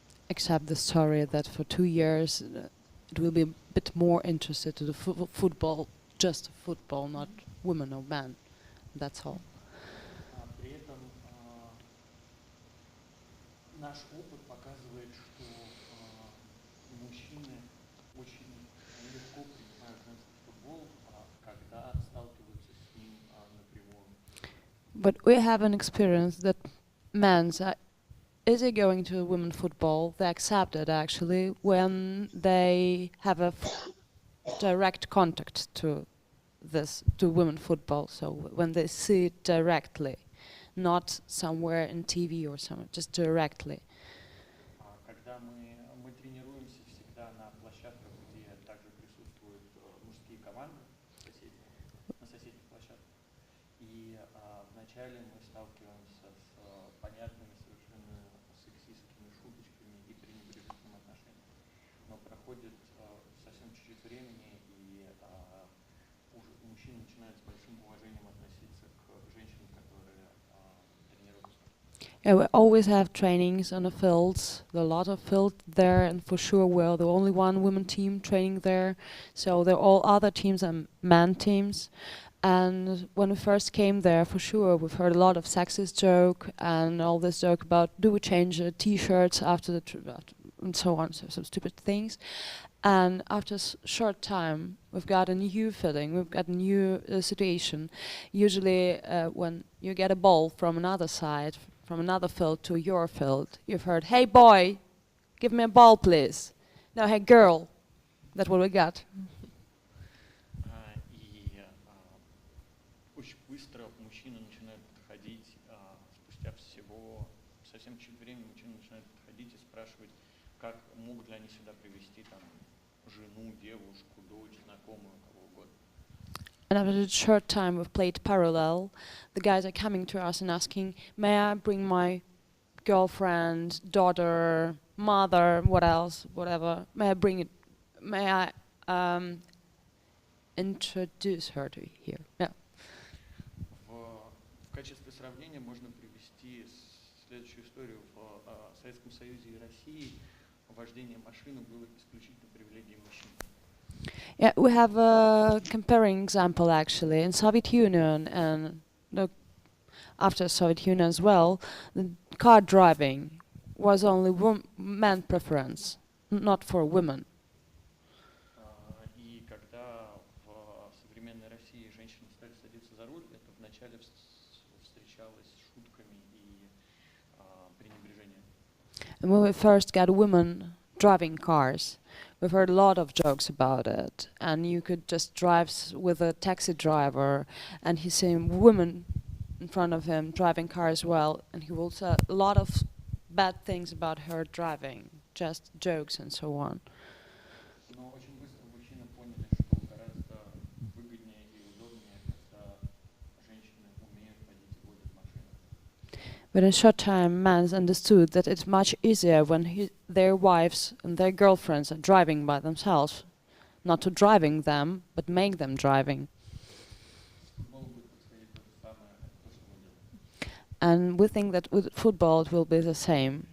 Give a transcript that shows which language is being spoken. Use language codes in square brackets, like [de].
[en] accept the story that for 2 years it will be a bit more interested to the football, just football, not women or men. That's all. [ru] При этом наш опыт показывает, что мужчины очень легко принимают женский футбол, когда сталкиваются с ним напрямую. [en] But we have an experience that men are easy going to women football. They accept it actually when they have a direct contact to women football. So when they see it directly, not somewhere in TV or somewhere, just directly. [ru] Когда мы тренируемся всегда на площадках, где также присутствуют мужские команды на соседних площадках. И вначале мы сталкиваемся с понятными совершенно сексистскими шуточками и пренебрежительным отношением. Но проходит совсем чуть-чуть времени, и уже мужчины начинают с большим уважением относиться к женщинам, которые тренируются. [en] Yeah, we always have trainings on the fields. There are a lot of fields there, and for sure we're the only one women team training there. So all other teams are men teams. And when we first came there, for sure, we've heard a lot of sexist joke and all this joke about do we change T-shirts after the and so on, so some stupid things. And after a short time, we've got a new feeling, we've got a new situation. Usually when you get a ball from another side, from another field to your field, you've heard, hey boy, give me a ball please. No, hey girl, that's what we got. [ru] И очень быстро мужчины начинают подходить, спустя всего совсем чуть времени мужчины начинают подходить и спрашивать, как могут ли они сюда привезти там жену, девушку, дочь, знакомую, кого угодно. [en] And after a short time we've played parallel, the guys are coming to us and asking, may I bring my girlfriend, daughter, mother, what else, whatever, may I introduce her to here? Yeah. [ru] В качестве сравнения можно привести следующую историю. В Советском Союзе и России вождение машины было исключительно привилегией мужчин. [en] Yeah, we have a comparing example actually. In Soviet Union and after Soviet Union as well, the car driving was only man preference, not for women. [ru] И когда в современной России женщины стали садиться за руль, это вначале встречалось с шутками и пренебрежением. [en] And when we first got women driving cars, we've heard a lot of jokes about it. And you could just drive with a taxi driver, and he's seeing women in front of him driving car as well, and he will say a lot of bad things about her driving, just jokes and so on. [ru] Но очень быстро мужчины поняли, что гораздо выгоднее и удобнее, когда женщины умеют водить и водят машины. [en] But in a short time, men understood that it's much easier when their wives and their girlfriends are driving by themselves, not to driving them, but make them driving. And we think that with football it will be the same.